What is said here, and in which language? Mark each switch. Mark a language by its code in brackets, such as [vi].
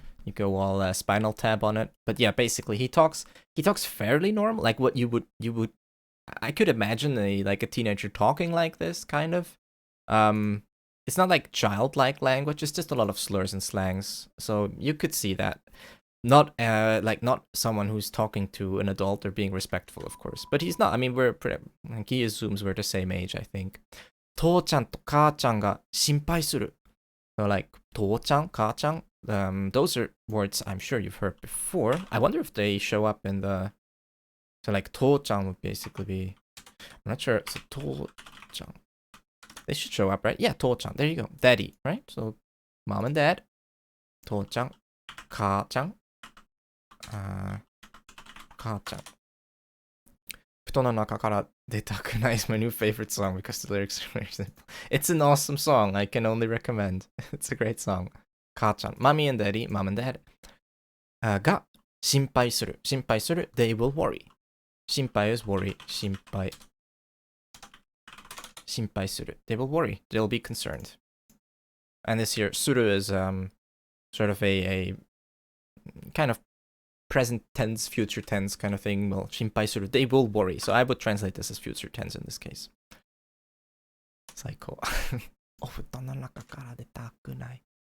[en] You go all Spinal Tap on it. But yeah, basically he talks fairly normal, like what you would I could imagine a teenager talking like this, kind of. It's not like childlike language, it's just a lot of slurs and slangs. So you could see that. Not not someone who's talking to an adult or being respectful, of course. But he's not. I mean, he assumes we're the same age, I think. [ja] 父ちゃんと母ちゃんが心配する. [en] So like 父ちゃん, 母ちゃん, those are words I'm sure you've heard before. I wonder if they show up in the... So like 父ちゃん would basically be... I'm not sure. So 父ちゃん. They should show up, right? Yeah, 父ちゃん.There you go. Daddy, right? So mom and dad. [ja] 父ちゃん, 母ちゃん. 母ちゃん. 布団の中から出たくない [en] is my new favorite song because the lyrics are very simple. It's an awesome song. I can only recommend. It's a great song. 母ちゃん. Mommy and daddy, mom and dad. [ja] が心配する.心配する. [en] They will worry. 心配 is worry. 心配. [ja] 心配する. [en] They will worry. They'll be concerned. And this here, する is sort of a kind of present tense, future tense kind of thing. Well, [ja] 心配する. [en] They will worry. So I would translate this as future tense in this case. [ja] 最高. お布団の中から出たくない.